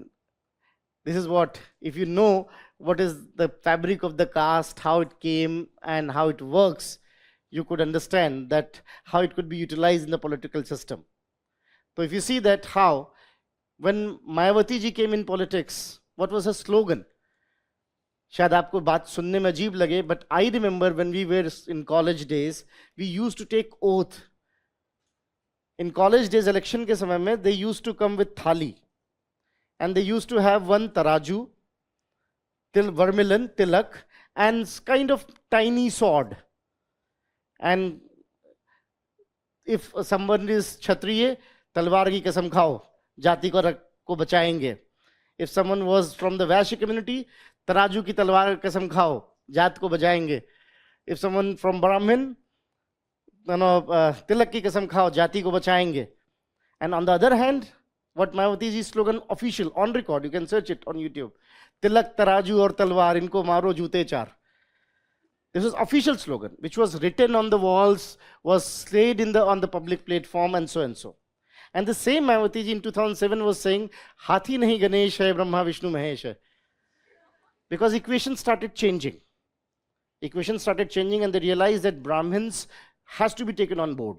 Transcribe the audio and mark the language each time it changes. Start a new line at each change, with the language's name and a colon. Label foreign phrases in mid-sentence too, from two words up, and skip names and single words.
English: This is what, if you know what is the fabric of the caste, how it came and how it works, you could understand that how it could be utilized in the political system. So if you see that how, when Mayawati ji came in politics, what was her slogan?
Hindi: शायद आपको बात सुनने में अजीब लगे,
English: but I remember when we were in college days, we used to take oath. In college days election
Hindi: के समय में,
English: they used to come with thali. And they used to have one taraju, vermilion, tilak, and kind of tiny sword. And if someone is Kshatriya,
Hindi: तलवार की कसम खाओ, जाति को बचाएंगे.
English: If someone was from the Vaishya community,
Hindi: तराजू की तलवार कसम खाओ, जात को बचाएंगे.
English: If someone from Brahmin,
Hindi: तिलक की कसम खाओ, जाति को बचाएंगे.
English: And on the other hand, what Mayawati ji's slogan, official, on record, you can search it on YouTube.
Hindi: तिलक, तराजू और तलवार, इनको मारो जूते चार.
English: This was official slogan, which was written on the walls, was slayed on the public platform, and so and so. And the same Mayawati ji in 2007 was saying,
Hindi: हाथी नहीं गणेश है, ब्रह्मा विष्णु महेश है.
English: Because equations started changing. And they realized that Brahmins has to be taken on board.